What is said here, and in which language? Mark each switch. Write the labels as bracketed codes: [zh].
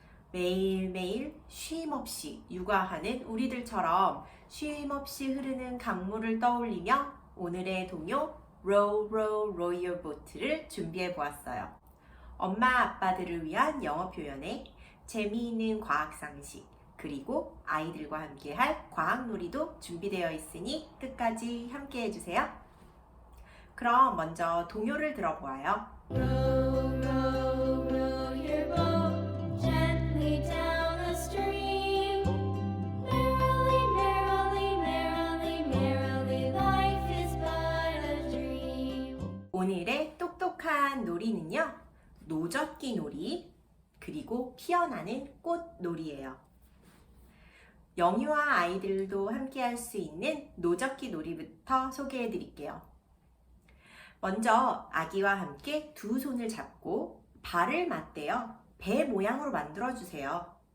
[ko] 매일매일 쉼없이 육아하는 우리들처럼 쉼없이 흐르는 강물을 떠올리며 오늘의 동요 Row, Row, Row Your Boat를 준비해 보았어요. 엄마 아빠들을 위한 영어 표현에 재미있는 과학 상식, 그리고 아이들과 함께할 과학놀이도 준비되어 있으니 끝까지 함께 해주세요. 그럼 먼저 동요를 들어보아요. [en] Row, row, row your boat gently down the stream. Merrily, merrily, merrily, merrily, life is but a dream. [ko] 오늘의 똑똑한 놀이는요, 노젓기 놀이, 그리고 피어나는 꽃 놀이예요. 영유아 아이들도 함께 할 수 있는 노젓기 놀이부터 소개해 드릴게요. 먼저 아기와 함께 두 손을 잡고 발을 맞대어 배 모양으로 만들어 주세요.